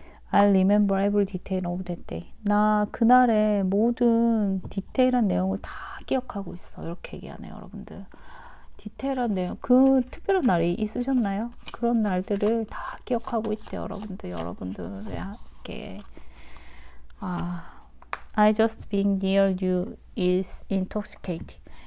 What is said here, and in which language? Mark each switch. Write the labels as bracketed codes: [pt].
[en] I remember every detail of that day. [ko] 나 그날의 모든 디테일한 내용을 다 기억하고 있어. 이렇게 얘기하네요, 여러분들. 디테일한 내용, 그 특별한 날이 있으셨나요? 그런 날들을 다 기억하고 있대요, 여러분들. 여러분들에게. [en] I just being near you is intoxicating.